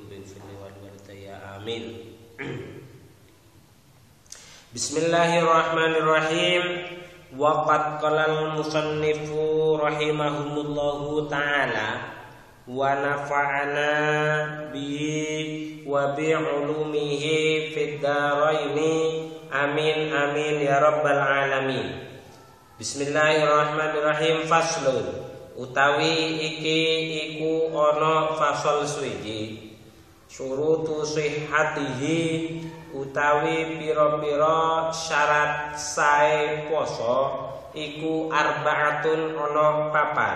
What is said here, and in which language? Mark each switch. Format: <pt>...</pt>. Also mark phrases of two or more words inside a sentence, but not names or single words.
<ar>رب اغفر لي ولوالدي. Amin. بسم الله الرحمن الرحيم. وقد قال المصنف رحمهم الله تعالى ونفعنا به وبعلومه في الدارين آمين آمين يا رب العالمين.</ar> <jv>Bismillahirrahmanirrahim. Faslun utawi iki iku ana fasal suwiji.</jv> <ar>شروط صحته</ar> <jv>utawi pira-pira syarat sae poso iku arbaatun ana papat.</jv>